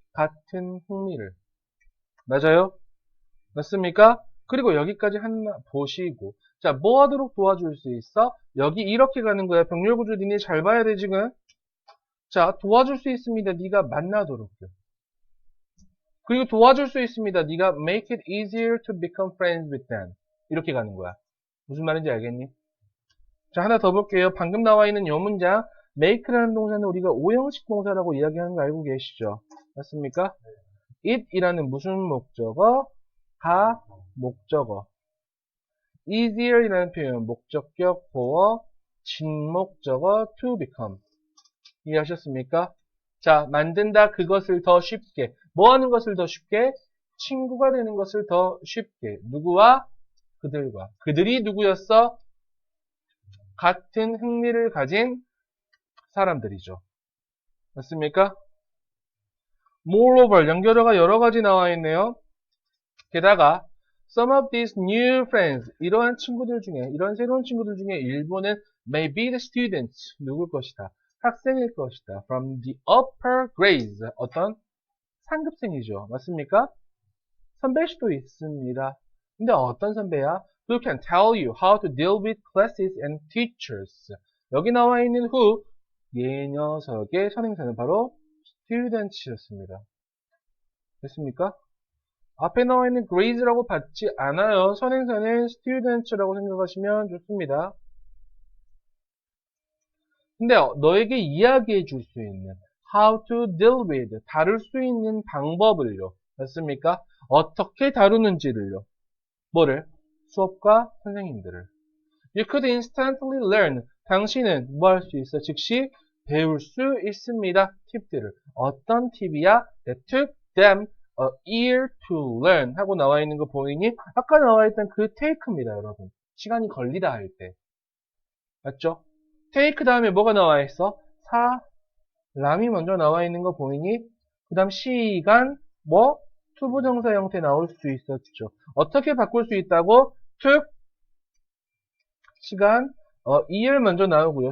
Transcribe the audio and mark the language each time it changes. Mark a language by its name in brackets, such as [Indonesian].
[Korean] 같은 흥미를. 맞아요? 맞습니까? 그리고 여기까지 하나 보시고 자, 뭐 하도록 도와줄 수 있어? 여기 이렇게 가는 거야. 병렬구조 니네 잘 봐야 돼 지금. 자, 도와줄 수 있습니다. 네가 만나도록요. 그리고 도와줄 수 있습니다. 네가 [English] make it easier to become friends with them. [Korean] 이렇게 가는 거야. 무슨 말인지 알겠니? 자, 하나 더 볼게요. 방금 나와 있는 이 문장 make라는 동사는 우리가 오형식 동사라고 이야기하는 거 알고 계시죠? 맞습니까? it이라는 무슨 목적어? 가 목적어. easier이라는 표현 목적격 보어 진목적어 to become. 이해하셨습니까? 자, 만든다 그것을 더 쉽게. 뭐 하는 것을 더 쉽게? 친구가 되는 것을 더 쉽게. 누구와? 그들과. 그들이 누구였어? 같은 흥미를 가진 사람들이죠. 맞습니까? Moreover, 연결어가 여러 가지 나와 있네요. 게다가 [English] some of these new friends, [Korean] 이러한 친구들 중에, 이런 새로운 친구들 중에 일부는 [English] may be the students, [Korean] 누굴 것이다. 학생일 것이다. [English] From the upper grades, [Korean] 어떤 상급생이죠. 맞습니까? 선배일 수도 있습니다. 근데 어떤 선배야? [English] Who can tell you how to deal with classes and teachers. [Korean] 여기 나와 있는 who, 이 녀석의 선행사는 바로 students였습니다. 됐습니까? 앞에 나와 있는 grades라고 받지 않아요. 선행사는 students라고 생각하시면 좋습니다. 근데 너에게 이야기해 줄 수 있는 [English] how to deal with, [Korean] 다룰 수 있는 방법을요. 맞습니까? 어떻게 다루는지를요. 뭐를? 수업과 선생님들을. [English] You could instantly learn. [Korean] 당신은 뭐 할 수 있어? 즉시 배울 수 있습니다. 팁들을. 어떤 팁이야? [English] That took them a year to learn [Korean] 하고 나와 있는 거 보이니? 아까 나와 있던 그 take입니다, 여러분. 시간이 걸리다 할 때. 맞죠? take 다음에 뭐가 나와 있어? 사람이 먼저 나와 있는 거 보이니? 그 다음 시간, 뭐? 투부정사 형태 나올 수 있었죠. 어떻게 바꿀 수 있다고? took, 시간, ER 먼저 나오고요.